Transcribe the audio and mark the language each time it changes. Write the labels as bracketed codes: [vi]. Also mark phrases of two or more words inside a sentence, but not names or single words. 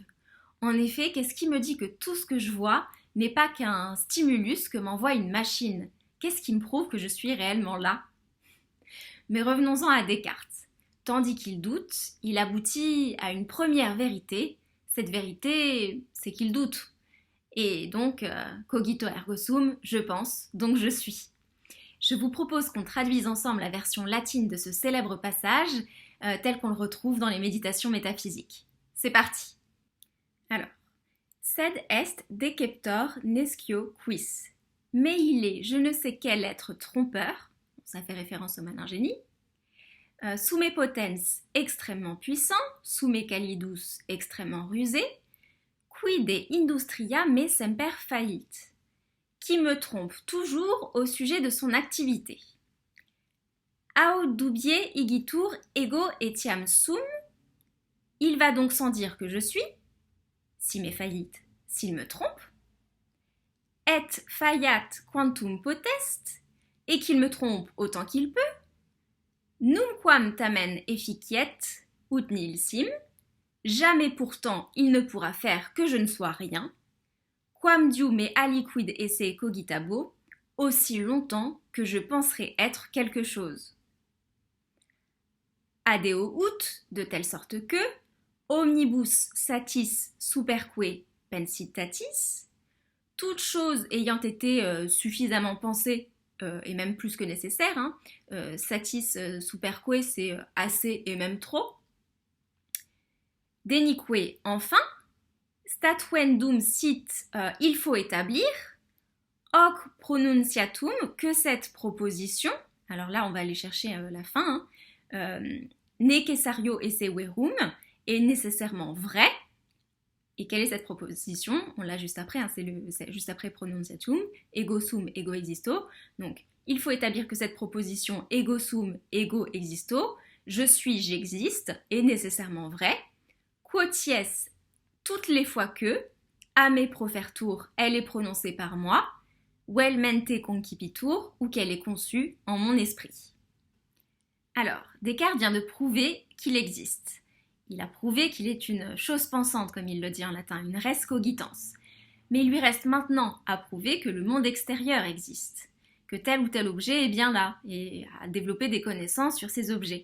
[fr] En effet, qu'est-ce qui me dit que tout ce que je vois n'est pas qu'un stimulus que m'envoie une machine? Qu'est-ce qui me prouve que je suis réellement là? Mais revenons-en à Descartes. Tandis qu'il doute, il aboutit à une première vérité. Cette vérité, c'est qu'il doute. Et donc, [la] cogito ergo sum, [fr] je pense, donc je suis. Je vous propose qu'on traduise ensemble la version latine de ce célèbre passage, tel qu'on le retrouve dans les Méditations métaphysiques. C'est parti. Alors, [la] sed est deceptor nescio quis. [fr] Mais il est je ne sais quel être trompeur, ça fait référence au malin génie, [la] summe potens [fr] extrêmement puissant, [la] summe calidus [fr] extrêmement rusé, [la] quide industria me semper fallit, [fr] qui me trompe toujours au sujet de son activité. [la] Aut dubie igitur ego etiam sum, [fr] il va donc sans dire que je suis, si m'est faillite, s'il me trompe, [la] et faiat quantum potest, [fr] et qu'il me trompe autant qu'il peut, [la] nunquam tamen efficiet ut nil sim, [fr] jamais pourtant il ne pourra faire que je ne sois rien, [la] quam diu me aliquid esse cogitabo, [fr] aussi longtemps que je penserai être quelque chose. [la] Adeo ut, [fr] de telle sorte que, [la] omnibus satis superque pensitatis, [fr] toute chose ayant été suffisamment pensée, et même plus que nécessaire, [la] satis superque, [fr] c'est assez et même trop. Denique, enfin, [la] statuendum sit, [fr] il faut établir, [la] hoc pronunciatum, [fr] que cette proposition, alors là on va aller chercher la fin, [la] necessario esse verum, [fr] est nécessairement vrai. Et quelle est cette proposition? On l'a juste après, c'est juste après pronunciatum, [la] ego sum, ego existo. [fr] Donc, il faut établir que cette proposition [la] ego sum, ego existo, [fr] je suis, j'existe, est nécessairement vrai. Quoties, toutes les fois que, [la] a me profertur, [fr] elle est prononcée par moi, [la] vel mente concipitur, [fr] ou qu'elle est conçue en mon esprit. Alors, Descartes vient de prouver qu'il existe. Il a prouvé qu'il est une chose pensante, comme il le dit en latin, une [la] res cogitans. [fr] Mais il lui reste maintenant à prouver que le monde extérieur existe. que tel ou tel objet est bien là et à développer des connaissances sur ces objets.